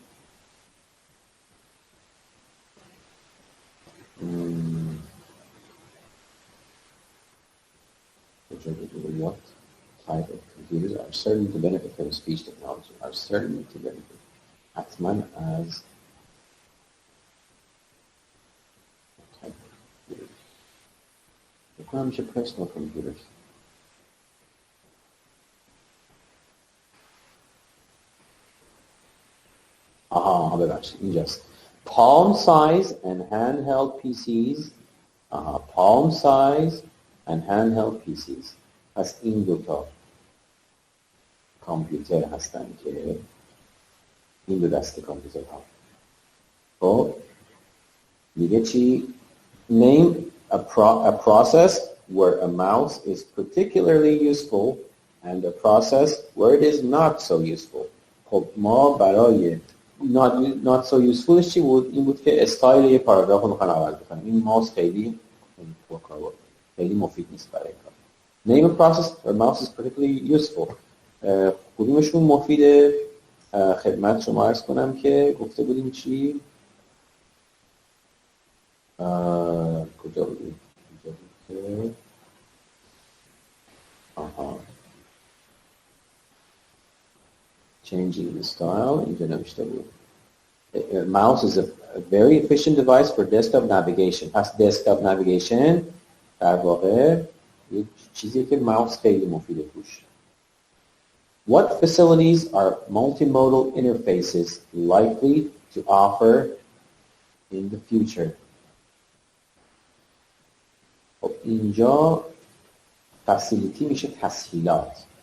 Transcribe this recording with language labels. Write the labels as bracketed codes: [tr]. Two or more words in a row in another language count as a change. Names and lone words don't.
[en] what type of computers are certain to benefit from speech technology, are certain to benefit حتما از type of computers. [fa] فکر کنم میشه [en] personal computers. [fa] ببخشید اینجاست. [en] Palm size and handheld PCs. Palm size and handheld PCs. [fa] پس این دوتا کامپیوتر هستن که این دو دسته کامپیوتر ها. خب میگه چی؟ [en] Name a process where a mouse is particularly useful and a process where it is not so useful. [fa] خب ما برای [en] not so useful [fa] چی بود؟ این بود که استایل یه پاراگراف رو میخوان عوض بکنم. این ماوس خیلی مفید نیست برای کار. [en] Name a process where mouse is particularly useful. [fa] کدومشون مفیده؟ خدمت شما عرض کنم که گفته بودیم چی؟ کجا بودیم؟ [en] Changing the style. [fa] اینجا نوشته بود. [en] Mouse is a very efficient device for desktop navigation. [fa] پس [en] desktop navigation [fa] در واقع یه چیزی که ماوس خیلی مفیده توش. [en] What facilities are multimodal interfaces likely to offer in the future? [fa] خب اینجا facility میشه تسهیلات.